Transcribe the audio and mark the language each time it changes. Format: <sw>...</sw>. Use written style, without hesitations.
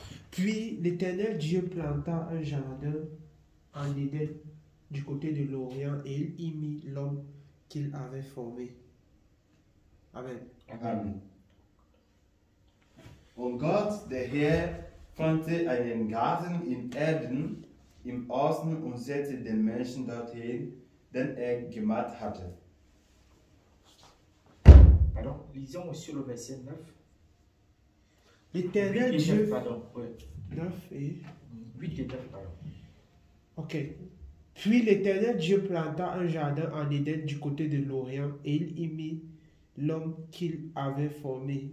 <fr>Puis l'Éternel Dieu planta un jardin en Éden du côté de l'Orient et il y mit l'homme qu'il avait formé. Amen. Amen.</fr> <de>Und Gott, der Herr, formte einen Garten in Eden im Osten und setzte den Menschen dorthin, den er gemacht hatte.</de> <fr>Pardon, lisons aussi le verset 9. L'Éternel 8 et Dieu... 9, pardon. Ouais. 9 et... 8 et 9, pardon. Ok. Puis l'Éternel Dieu planta un jardin en Éden du côté de l'Orient et il y mit l'homme qu'il avait formé.</fr>